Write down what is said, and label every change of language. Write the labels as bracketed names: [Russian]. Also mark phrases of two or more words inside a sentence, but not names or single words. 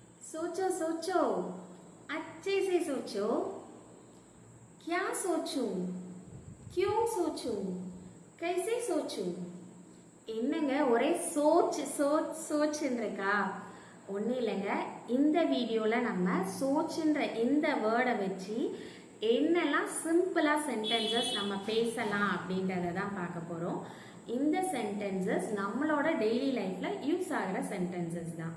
[Hindi] सोचो सोचो अच्छे से सोचो क्या सोचूं क्यों सोचूं कैसे सोचूं [Tamil] என்னங்க ஒரே சோச்சுன்னு இருக்கா? ஒன்றும் இல்லைங்க. இந்த வீடியோவில் நம்ம சோச்சுன்ற இந்த வேர்டை வச்சு என்னெல்லாம் [English] simple sentences [Tamil] நம்ம பேசலாம் அப்படின்றத தான் பார்க்க போகிறோம். இந்த சென்டென்சஸ் நம்மளோட [English] daily life [Tamil] யூஸ் ஆகிற சென்டென்சஸ் தான்.